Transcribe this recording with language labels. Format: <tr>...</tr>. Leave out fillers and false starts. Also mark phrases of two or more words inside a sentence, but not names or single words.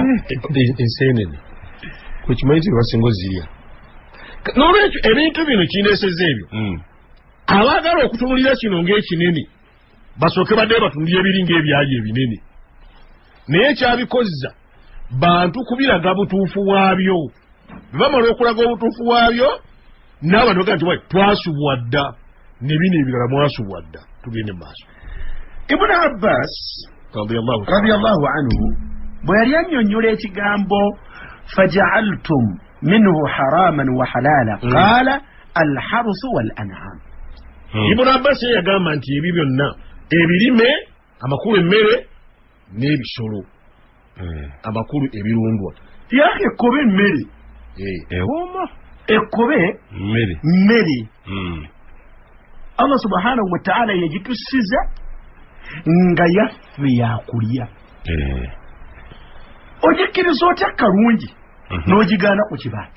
<lg>enseenene kwekimanyi ti basinga ozirya n'olwekyo ebintu bino kindeeseza ebyo abaagala okutunulira kino ng'ekinene basooke badde batunulira ebiri ng'ebyayi ebinene naye ekyabikozza bantu kubiraga butuufu bwabyo bwe bamala okulaga obutuufu bwabyo n'abantu bagaa nti wai twasubwa dda ne bino ebirala mwasubwa dda tugende mu maaso Ibn Abbas</lg> <ar>رضي الله عنه</ar> <lg>bwe yali annyonnyola ekigambo</lg> <ar>فجعلتم منه حراما وحلالا قال الحرث والأنعام</ar> <lg>Ibn Abbas yagamba nti ebyo byonna ebirime amakulu emmere n'ebisolo amakulu ebirundwa yake ekkobe emmere ewoma ekkobe mmere</lg> <ar>الله سبحانه وتعالى</ar> <lg>yagitusiza nga yaffe yakulya ogikkiriza otya kalungi n'ogigaana ku kibaati</lg>